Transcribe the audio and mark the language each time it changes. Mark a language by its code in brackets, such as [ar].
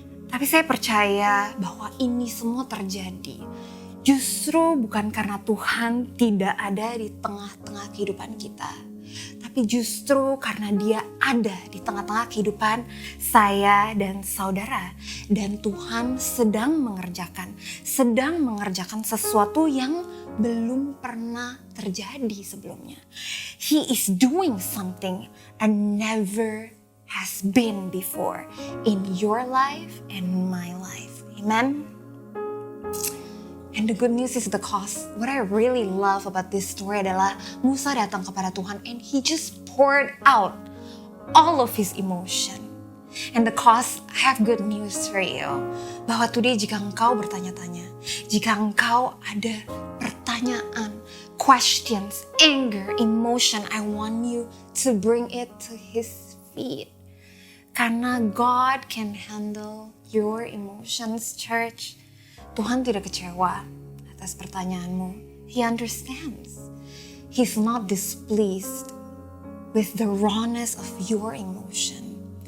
[id] Tapi saya percaya bahwa ini semua terjadi justru bukan karena Tuhan tidak ada di tengah-tengah kehidupan kita. Tapi justru karena Dia ada di tengah-tengah kehidupan saya dan saudara. Dan Tuhan sedang mengerjakan sesuatu yang belum pernah terjadi sebelumnya. [en] He is doing something and never has been before in your life and my life. Amen. And the good news is the cost. What I really love about this story [id] adalah Musa datang kepada Tuhan [en] and he just poured out all of his emotion. And the cost, I have good news for you. [id] Bahwa [en] today [id] jika engkau bertanya-tanya, jika engkau ada pertanyaan, [en] questions, anger, emotion, I want you to bring it to His feet. [id] Karena [en] God can handle your emotions, church. [id] Tuhan tidak kecewa atas pertanyaanmu. [en] He understands. He's not displeased with the rawness of your emotion.